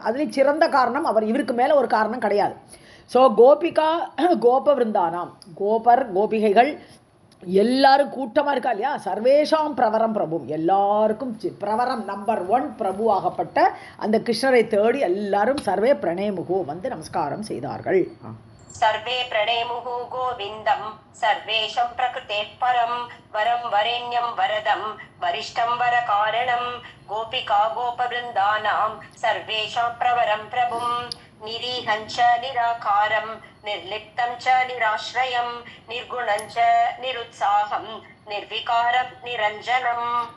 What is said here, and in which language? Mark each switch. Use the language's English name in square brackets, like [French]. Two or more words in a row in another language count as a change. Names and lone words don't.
[Tamil] அதுலேயும் சிறந்த காரணம் அவர், இவருக்கு மேலே ஒரு காரணம் கிடையாது. ஸோ [Sanskrit] गोपिका गोपवृन्दानाम् [Tamil] கோபிகைகள் எல்லாரும் கூட்டமாக இருக்கா இல்லையா. [Sanskrit] सर्वेषां प्रवरं प्रभु [Tamil] எல்லாருக்கும் பிரவரம் நம்பர் 1 பிரபுவாகப்பட்ட அந்த கிருஷ்ணரை தேடி எல்லாரும் [Sanskrit] सर्वे प्रणेमुः [Tamil] வந்து நமஸ்காரம் செய்தார்கள். [Sanskrit] सर्वे प्रणेमुः गोविन्दं सर्वेषां प्रकृतेः परं वरं वरेण्यं वरदं वरिष्ठं वरकारणं. गोपिका गोपवृन्दानां सर्वेषां प्रवरं प्रभुं निरीहं च निराकारं निर्लिप्तं च निराश्रयं निर्गुणं च निरुत्साहं निर्विकारं निरञ्जनम्.